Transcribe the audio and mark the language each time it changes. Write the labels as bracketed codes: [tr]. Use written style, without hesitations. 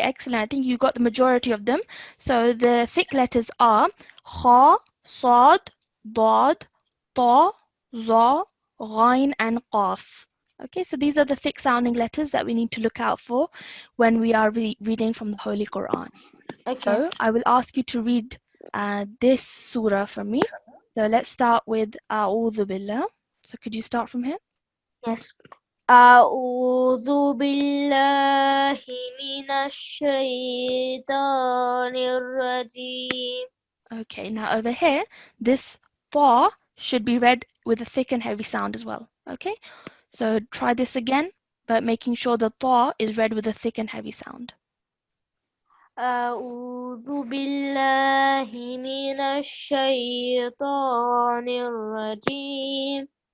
[en] excellent. I think you got the majority of them. So the thick letters are Kha, Sad, Dad, Ta, Za, Ghain, and Qaf. Okay, so these are the thick sounding letters that we need to look out for when we are reading from the Holy Quran. Okay. So I will ask you to read this surah for me. So let's start with A'udhu Billah. So could you start from here? Yes. [ar] أعوذ بالله من الشيطان الرجيم. [en] Okay, now over here, this fa should be read with a thick and heavy sound as well. Okay, so try this again, but making sure the ta is read with a thick and heavy sound. [ar] أعوذ بالله من الشيطان الرجيم.